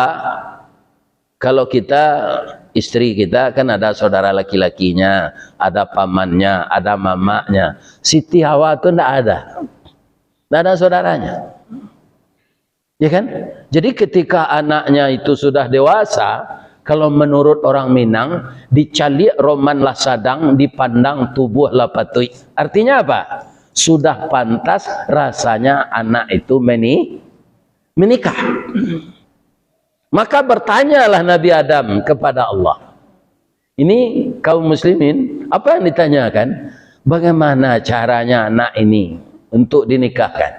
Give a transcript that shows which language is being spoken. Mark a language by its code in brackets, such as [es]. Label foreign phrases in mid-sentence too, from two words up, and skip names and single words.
[id] Kalau kita, istri kita kan ada saudara laki-lakinya, ada pamannya, ada mamanya. Siti Hawa itu tidak ada. Tidak ada saudaranya. Ya kan? Jadi ketika anaknya itu sudah dewasa, kalau menurut orang Minang, [min] dicalik roman lah sadang, dipandang tubuh lah patui. [id] Artinya apa? Sudah pantas rasanya anak itu menikah. Maka bertanyalah Nabi Adam kepada Allah. Ini kaum muslimin, apa yang ditanyakan? Bagaimana caranya anak ini untuk dinikahkan?